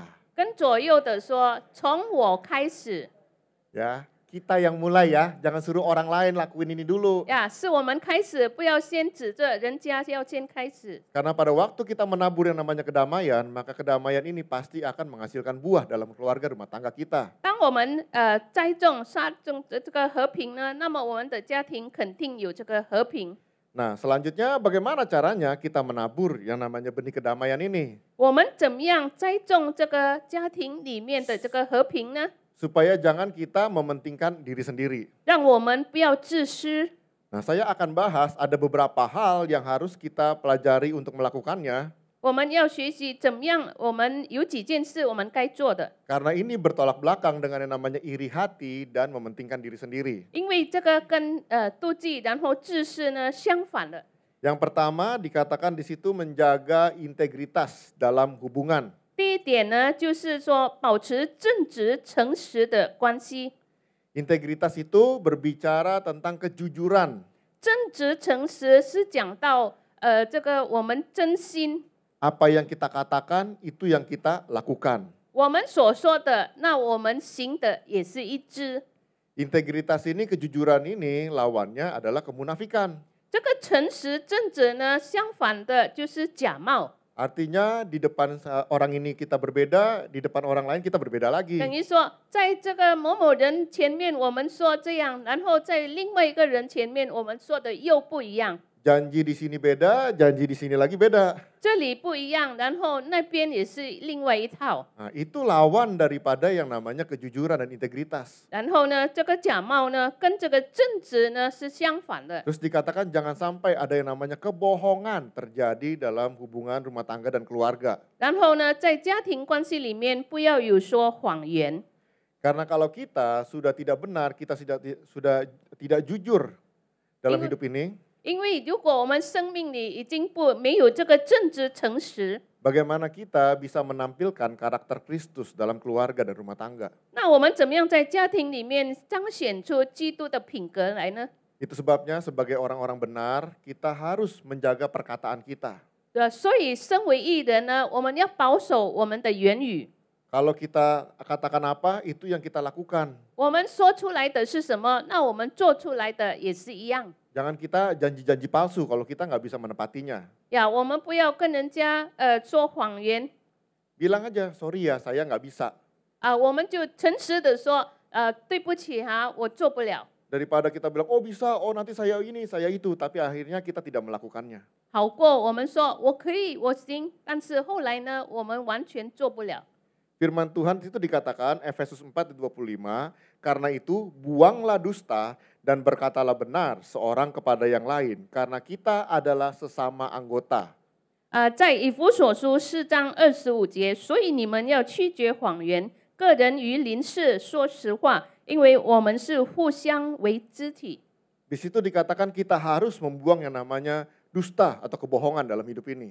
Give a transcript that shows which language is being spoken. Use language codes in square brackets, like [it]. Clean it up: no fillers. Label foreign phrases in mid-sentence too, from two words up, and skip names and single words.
[zh] 跟左右的说，从我开始。 [id] Ya, kita yang mulai ya, jangan suruh orang lain lakuin ini dulu. [zh] 呀，是我们开始，不要先指着人家，要先开始。 [id] Karena pada waktu kita menabur yang namanya kedamaian, maka kedamaian ini pasti akan menghasilkan buah dalam keluarga rumah tangga kita. [zh] 当我们栽种、撒种这个和平呢，那么我们的家庭肯定有这个和平。 [id] Nah, selanjutnya bagaimana caranya kita menabur yang namanya benih kedamaian ini? [zh] 我们怎么样栽种这个家庭里面的这个和平呢？ [id] Supaya jangan kita mementingkan diri sendiri. [zh] 让我们不要自私。 [id] Nah, saya akan bahas ada beberapa hal yang harus kita pelajari untuk melakukannya. [zh] 我们要学习怎么样，我们有几件事我们该做的。 [id] Karena ini bertolak belakang dengan yang namanya iri hati dan mementingkan diri sendiri. [zh] 因为这个跟妒忌然后自私呢相反的。 [id] Yang pertama dikatakan di situ menjaga integritas dalam hubungan. [zh] 第一点呢，就是说保持正直诚实的关系。 [id] Integritas itu berbicara tentang kejujuran. [zh] 正直诚实是讲到这个我们真心。 [id] Apa yang kita katakan itu yang kita lakukan. [zh] 我们所说的，那我们行的也是一致。 [id] Integritas ini, kejujuran ini lawannya adalah kemunafikan. [zh] 这个诚实正直呢，相反的就是假冒。 [id] Artinya di depan orang ini kita berbeda, di depan orang lain kita berbeda lagi. [zh] 等于说，在这个某某人前面我们说这样，然后在另外一个人前面我们说的又不一样。 [id] Janji di sini beda, janji di sini lagi beda. [zh] 这里不一样，然后那边也是另外一套。 [id] Nah, itu lawan daripada yang namanya kejujuran dan integritas. [zh] 然后呢，这个假冒呢，跟这个正直呢是相反的。 [id] Terus dikatakan jangan sampai ada yang namanya kebohongan terjadi dalam hubungan rumah tangga dan keluarga. [zh] 然后呢，在家庭关系里面不要有说谎言。 [id] Karena kalau kita sudah tidak benar, kita sudah tidak jujur dalam hidup ini. [zh] 因为如果我们生命里已经没有这个正直诚实， [id] Bagaimana kita bisa menampilkan karakter Kristus dalam keluarga dan rumah tangga? [zh] 那我们怎么样在家庭里面彰显出基督的品格来呢？ [id] Itu sebabnya sebagai orang-orang benar, kita harus menjaga perkataan kita. [zh] 所以身为义人呢，我们要保守我们的言语。 [id] Kalau kita katakan apa, itu yang kita lakukan. [zh] 我们说出来的是什么，那我们做出来的也是一样。 [id] Jangan kita janji-janji palsu kalau kita nggak bisa menepatinya. [zh] 呀，我们不要跟人家说谎言。 [id] Bilang aja, sorry ya saya nggak bisa. [zh] 我们就诚实的说， 对不起哈，我做不了。 [id] Daripada kita bilang, oh bisa, oh nanti saya ini, saya itu. Tapi akhirnya kita tidak melakukannya. [zh] 好过我们说我可以，我行，但是后来呢，我们完全做不了。 [id] Firman Tuhan itu dikatakan, Efesus 4:25, karena itu buanglah dusta dan berkatalah benar seorang kepada yang lain. Karena kita adalah sesama anggota. [zh] 在以弗所书4章25节，所以你们要拒绝谎言，个人与邻舍说实话，因为我们是互相为肢体。 [id] Di situ dikatakan kita harus membuang yang namanya dusta atau kebohongan dalam hidup ini.